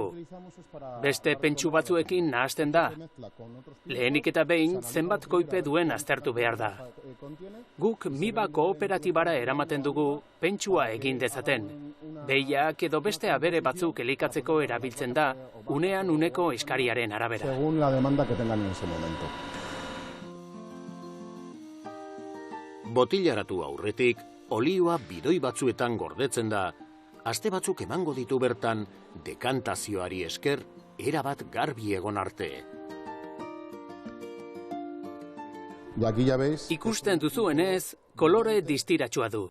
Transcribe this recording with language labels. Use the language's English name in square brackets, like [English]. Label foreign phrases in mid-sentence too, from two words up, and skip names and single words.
[Basque] Beste pentsu batzuekin nahasten da. Lehenik eta behin zenbat koipe duen aztertu behar da. Guk Miba kooperatibara eramaten dugu pentsua egin dezaten. Behiak edo beste abere batzuk elikatzeko erabiltzen da, unean uneko eskariaren arabera. [Spanish] Según la demanda que tengan en ese momento. [Basque] Botilaratu aurretik, olioa bidoi batzuetan gordetzen da, aste batzuk emango ditu bertan, dekantazioari esker, erabat garbi egon arte. Ikusten duzuenez, kolore distiratsua du.